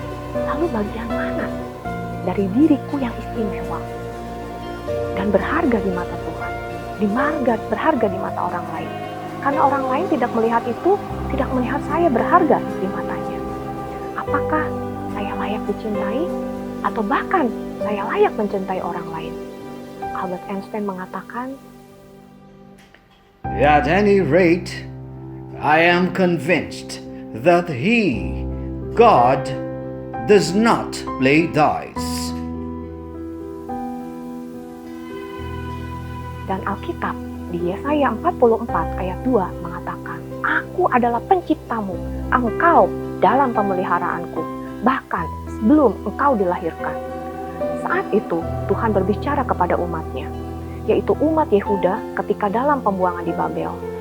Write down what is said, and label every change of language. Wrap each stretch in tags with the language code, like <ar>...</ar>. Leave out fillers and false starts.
<id>Lalu bagian mana dari diriku yang istimewa dan berharga di mata Tuhan? Berharga di mata orang lain. Karena orang lain tidak melihat itu, tidak melihat saya berharga di matanya. Apakah saya layak dicintai? Atau bahkan saya layak mencintai orang lain? Albert Einstein mengatakan,</id> <en>At any rate, I am convinced that He, God, does not play dice.</en> <id>Dan Alkitab di Yesaya 44 ayat 2 mengatakan, Aku adalah penciptamu, engkau dalam pemeliharaanku, bahkan sebelum engkau dilahirkan. Saat itu Tuhan berbicara kepada umatnya, yaitu umat Yehuda ketika dalam pembuangan di Babel.</id>